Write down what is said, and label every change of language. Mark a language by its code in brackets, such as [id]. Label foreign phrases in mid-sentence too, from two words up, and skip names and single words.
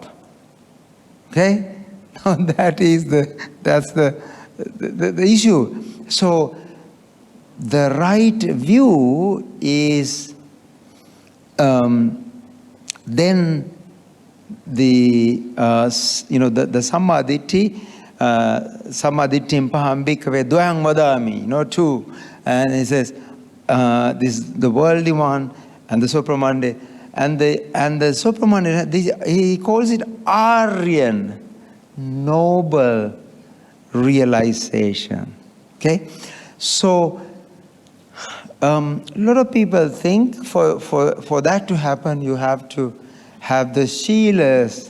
[en] Okay? That's the issue. So the right view is then the sammaditthi, [pi] sammaditthim paham bhikkhave dvayang vadami, [en] 2. And he says, this is the worldly one and the supramundane. And the supramundane, he calls it Aryan, noble realization. Okay? So, a lot of people think for that to happen, you have to have the shilas.